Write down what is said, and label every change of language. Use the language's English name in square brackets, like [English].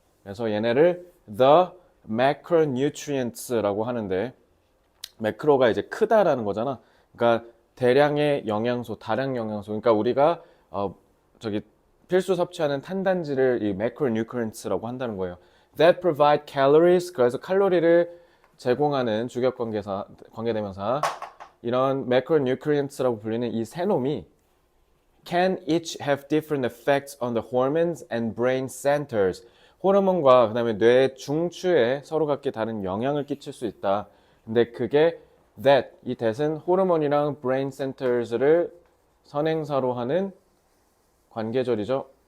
[Korean] 그래서 얘네를 the macronutrients라고 하는데, 매크로가 이제 크다라는 거잖아. 그러니까 대량의 영양소, 다량 영양소. 그러니까 우리가 저기 필수 섭취하는 탄단지를 이 macronutrients라고 한다는 거예요. [English] That provide calories. [Korean] 그래서 칼로리를 제공하는 주격관계사, 관계대명사. 이런 macronutrients라고 불리는 이 세 놈이 [English] can each have different effects on the hormones and brain centers. [Korean] 호르몬과 그다음에 뇌 중추에 서로 각기 다른 영향을 끼칠 수 있다. 근데 그게 that, 이 that은 호르몬이랑 brain centers를 선행사로 하는 관계절이죠.